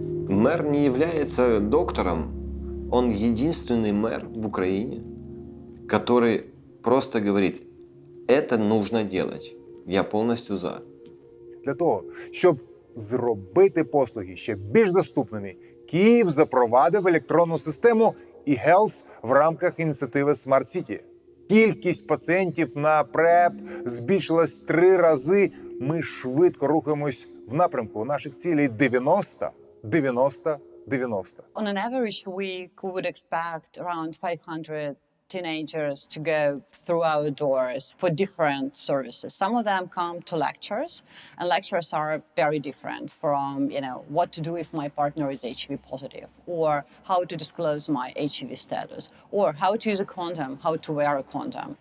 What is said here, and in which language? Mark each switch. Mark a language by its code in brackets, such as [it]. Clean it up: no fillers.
[ru] Мэр не является доктором, он единственный мэр в Украине, который просто говорит, это нужно делать. Я полностью за. [uk] Для того, щоб зробити послуги ще більш доступними, Київ запровадив електронну систему e-Health в рамках ініціативи Smart City. Кількість пацієнтів на ПрЕП збільшилась 3 рази. Ми швидко рухаємось в напрямку наших цілей 90, 90, 90. [en] On an average week, we would expect around 500 teenagers to go through our doors for different services. Some of them come to lectures, and lectures are very different from, what to do if my partner is HIV positive, or how to disclose my HIV status, or how to use a condom, how to wear a condom.